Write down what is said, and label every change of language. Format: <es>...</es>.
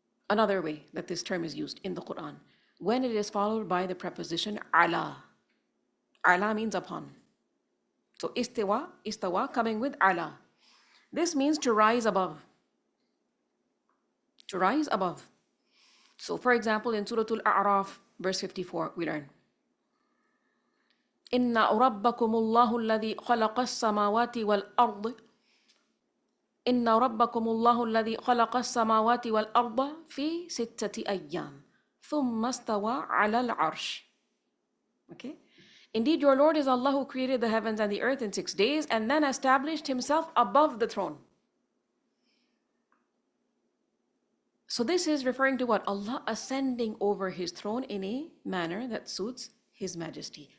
<en>Another way that this term is used in the Qur'an, when it is followed by the preposition ala. Ala means upon. So istawa coming with ala. This means to rise above. To rise above. So for example, in Surah Al-A'raf, verse 54, we learn,</en> <ar>إِنَّ رَبَّكُمُ اللَّهُ الَّذِي خَلَقَ السَّمَاوَاتِ وَالْأَرْضِ إِنَّ رَبَّكُمُ اللَّهُ الَّذِي خَلَقَ السَّمَاوَاتِ وَالْأَرْضَ فِي سِتَّةِ أَيَّامٍ ثُمَّ اسْتَوَى عَلَى الْعَرْشِ.</ar> <en>Okay? Indeed, your Lord is Allah who created the heavens and the earth in 6 days and then established himself above the throne. So this is referring to what? Allah ascending over his throne in a manner that suits his majesty.</en>